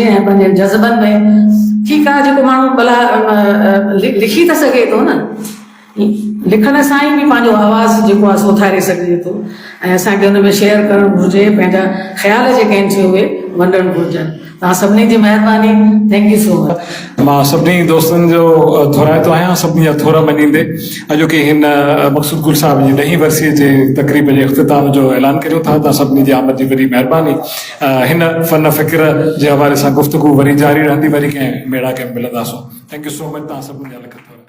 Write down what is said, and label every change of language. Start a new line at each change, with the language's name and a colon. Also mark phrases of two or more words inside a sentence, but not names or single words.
Sindhi: ऐं पंहिंजे जज़्बनि में ठीकु आहे जेको माण्हू भला लिखी त सघे थो न, लिखण सां ई बि पंहिंजो आवाज़ु जेको आहे उथारे सघिजे थो, ऐं असांखे हुन में शेयर करणु घुरिजे। पंहिंजा ख़्याल जेके आहिनि उहे वंडण घुरिजनि। तव्हां सभिनी जी महिरबानी,
English: thank you so much.
Sindhi: मां सभिनी दोस्तनि जो थोराए थो आहियां, सभिनी जा थोरा मञींदे अॼोके हिन मक़सूद गुल साहिब जी 10वीं वरसीअ जे तक़रीब जे इख़्तिताम जो ऐलान करियूं था। तव्हां सभिनी जी आमद जी वॾी महिरबानी। हिन फ़न फ़िक्र जे हवाले सां गुफ़्तगू वरी जारी रहंदी, वरी कंहिं मेड़ा कंहिं मिलंदासूं।
English: thank you so much
Sindhi: तव्हां सभिनी जा।